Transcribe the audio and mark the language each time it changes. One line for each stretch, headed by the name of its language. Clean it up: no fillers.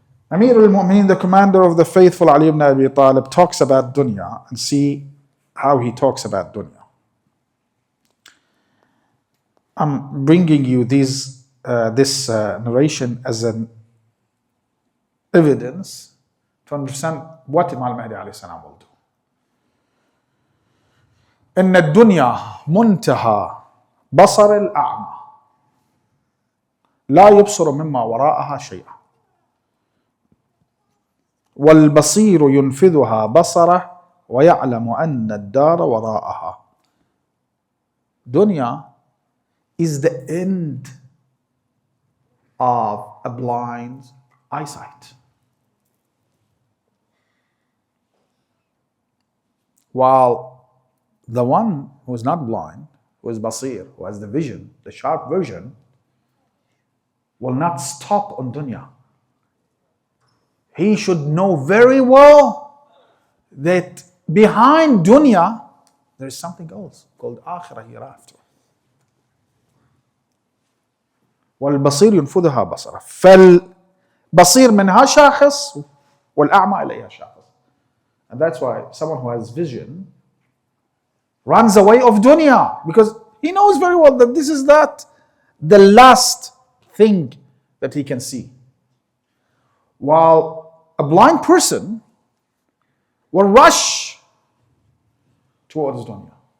English: Amir al-Mu'mineen, the commander of the faithful, Ali ibn Abi Talib, talks about dunya, and see how he talks about dunya. I'm bringing you this narration as an evidence to understand what Imam Mahdi alayhi salam will do.
Arabic: إن الدنيا منتهى بصر الأعمى لا يبصر مما وراءها شيئا والبصير ينفذها بصره ويعلم أن الدار وراءها.
English: Dunya is the end of a blind eyesight. While the one who is not blind, who is basir, who has the vision, the sharp vision, will not stop on dunya. He should know very well that behind dunya there is something else called akhirah, hereafter.
Arabic: والبصير ينفذها بصره فالبصير منها شاخص والأعمى إليها شاخص.
English: And that's why someone who has vision runs away of dunya, because he knows very well that this is the last thing that he can see. While a blind person will rush towards dunya.